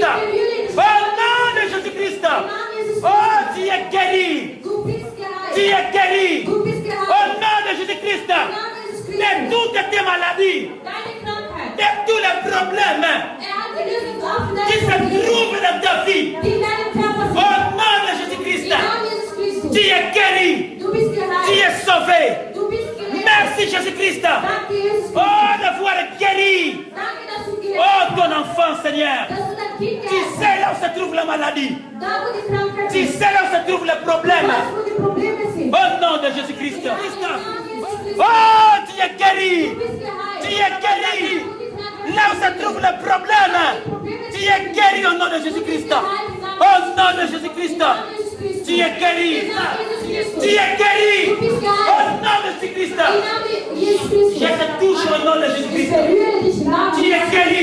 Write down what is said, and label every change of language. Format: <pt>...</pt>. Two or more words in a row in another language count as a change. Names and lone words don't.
<de>Ich berühre dich.</de> <fr>Au nom de Jésus-Christ.</fr> <de>Im Namen Jesus</de> <fr>Oh,</fr> <de>Christus.</de> <fr>tu es guéri.</fr> <de>Du bist</de> <fr>Tu</fr> <de>geheilt.</de> <fr>es guéri.</fr> <de>Du bist</de> <fr>Au</fr> <de>geheilt.</de> <fr>nom de Jésus-Christ.</fr> <de>Im Namen Jesus</de> <fr>De</fr> <de>Christus.</de> <fr>toutes tes maladies.</fr> <de>Deine Krankheit.</de> <fr>De tous les problèmes</fr> <de>hat die Lösung auf</de> <fr>qui se</fr> <de>deine Probleme.</de> <fr>trouvent dans ta vie.</fr> <de>Die in deinem Körper</de> <fr>Au</fr> <de>sind.</de> <fr>nom de</fr> <de>Im</de> <fr>Jésus-Christ.</fr> <de>Namen Jesus Christus.</de> <fr>Tu es guéri.</fr> <de>Du bist</de> <fr>Tu</fr> <de>geheilt.</de> <fr>es sauvé.</fr> <de>Du bist gerettet.</de> <fr>Merci Jésus-Christ.</fr> <de>Danke, Jesus Christus.</de> <fr>Oh, de voir guéri.</fr> <de>Danke, dass du</de> <fr>Oh,</fr> <de>gerettet</de> <fr>ton enfant, Seigneur.</fr> <de>hast. Dass du dein Kind</de> <fr>Tu</fr> <de>geheilt</de> <fr>sais là où se trouve la maladie.</fr> <de>hast. Da, wo die Krankheit</de> <fr>Tu</fr> <de>ist.</de> <fr>sais là où se trouve le</fr> <de>Du</de> <fr>problème.</fr> <de>weißt, wo die Probleme sind.</de> <fr>Au nom de Jésus-Christ.</fr> <de>Im Namen Jesus Christus.</de> <fr>Oh, tu es guéri.</fr> <de>Du bist geheilt.</de> <fr>Tu es guéri.</fr> <de>Da, wo die Krankheit</de> <fr>Là où se trouve le problème. Tu es guéri au nom de Jésus-Christ. Au nom de Jésus-Christ. Tu es guéri. Tu es guéri. Au nom de Jésus-Christ. Je te touche au nom de Jésus-Christ. Tu es guéri.</fr>